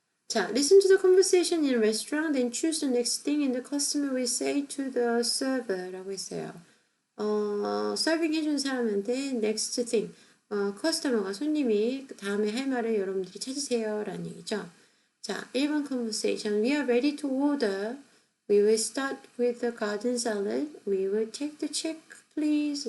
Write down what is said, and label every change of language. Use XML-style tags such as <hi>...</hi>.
<en>자, listen to the conversation in a restaurant and choose the next thing and the customer will say to the server</en> <ko>라고 했어요. 서빙 해준 사람한테 next thing, 커스터머가 손님이 그 다음에 할 말을 여러분들이 찾으세요 라는 얘기죠. 자, 1번 conversation.</ko> <en>We are ready to order. We will start with the garden salad. We will take the check, please.</en>